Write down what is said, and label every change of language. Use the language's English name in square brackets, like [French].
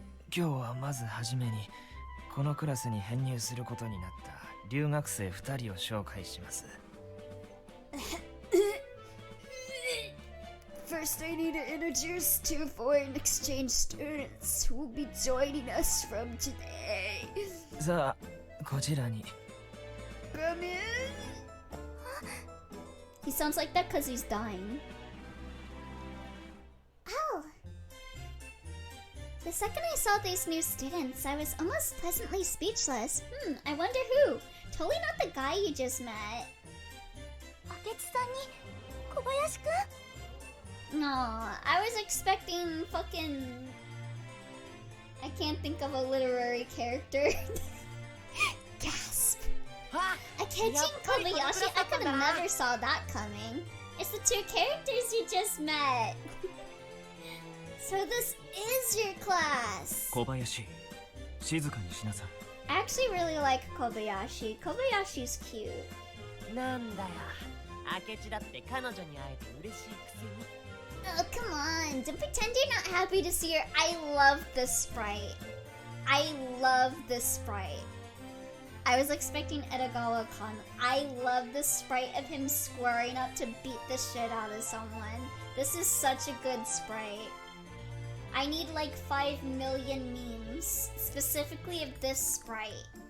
[Japanese] 今日はまずはじめにこのクラスに編入することになった留学生2人を紹介します。 [English] First, I need to introduce two foreign exchange students who will be joining us from today. [Japanese] さあ、こちらに。 [English] Come in. He sounds like that because he's dying. Oh. The second I saw these new students, I was almost pleasantly speechless. I wonder who? Totally not the guy you just met. [Japanese] 明智さんに小林くん [English] No, I was expecting fucking... I can't think of a literary character. Gasp. Akechi and Kobayashi, I could have never saw that coming. It's the two characters you just met. So this is your class. [Japanese] 小林、静かにしなさい。 [English] I actually really like Kobayashi. Kobayashi's cute. [Japanese] なんだよ明智だって彼女に会えて嬉しいくせに [English] Oh, come on. Don't pretend you're not happy to see her. I love this sprite. I love this sprite. I was expecting Edagawa-kan. I love the sprite of him squaring up to beat the shit out of someone. This is such a good sprite. I need like 5 million memes, specifically of this sprite.